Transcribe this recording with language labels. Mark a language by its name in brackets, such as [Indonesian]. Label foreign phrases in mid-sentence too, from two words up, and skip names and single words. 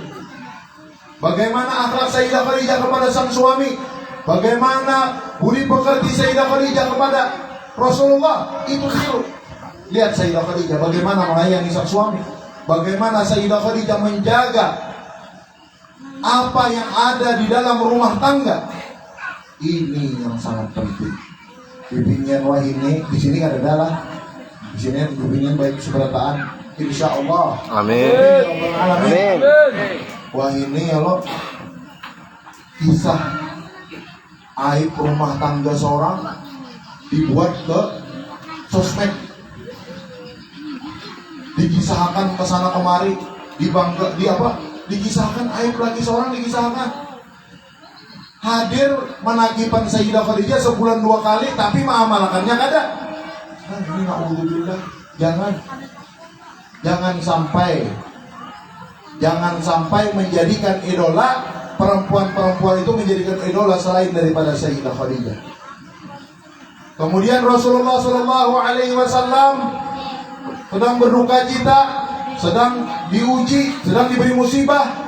[Indonesian] Bagaimana akhlak Sayyidah Khadijah kepada sang suami, bagaimana budi pekerti Sayyidah Khadijah kepada Rasulullah, itu tiru. Lihat Sayyidah Khadijah bagaimana melayani sang suami, bagaimana Sayyidah Khadijah menjaga apa yang ada di dalam rumah tangga. Ini yang sangat penting. [Banjar] Bibinian wahini di sini ada dalah. Di sini bibinian baik seberataan. [Arabic] Insya Allah. Amin. Amin. [Banjar] Wahini [Arabic] ya Allah. [Indonesian] Kisah aib rumah tangga seorang dibuat ke sosmed. Dikisahkan kesana kemari, dikisahkan aib lagi seorang, dikisahkan. [Banjar] Hadir menagipan Sayyidah Khadijah sebulan 2 kali, tapi mengamalkannya kada. [Indonesian] Nah, ini na'udzubillah. Jangan sampai menjadikan idola perempuan-perempuan itu menjadikan idola selain daripada Sayyidah Khadijah. Kemudian Rasulullah [Arabic] Sallallahu Alaihi Wasallam [Indonesian] sedang berduka cita, sedang diuji, sedang diberi musibah.